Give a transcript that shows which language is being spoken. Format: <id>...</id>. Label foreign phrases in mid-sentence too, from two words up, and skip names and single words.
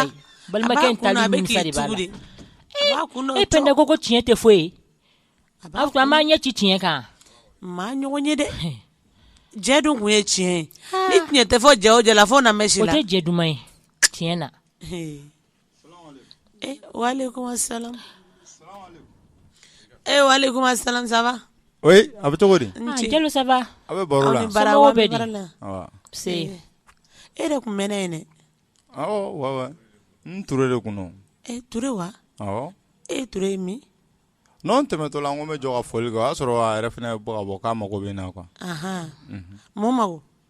<bm>balimakɛ taali nimisa de b'a la e pɛndɛ ko tiɲɛ tɛ foyi a b'a ɲɛ ci tiɲɛ kan maa ɲɔgɔn ye dɛ jɛ dun kun ye tiɲɛ ni tiɲɛ tɛ fɔ jɛ o jɛ la fo na mɛsi la o tɛ jɛ duman ye tiɲɛ na</bm> <ar>وعليكم السلام وعليكم السلام</ar> <fr>ça va</fr> <bm>oui a bɛ cogo di</bm> <fr>Jalo ça va</fr> <bm>a bɛ baro la somɔgɔw bɛ di se e de kun mɛnɛ ye dɛ awɔ wa n Ture de kun don Ture wa awɔ Ture ye min non tɛmɛtɔ la n ko n bɛ jɔ ka foli kɛ o y'a sɔrɔ a yɛrɛ fana bɛ ka bɔ k'a mago bɛ n na quoi mun mago</bm>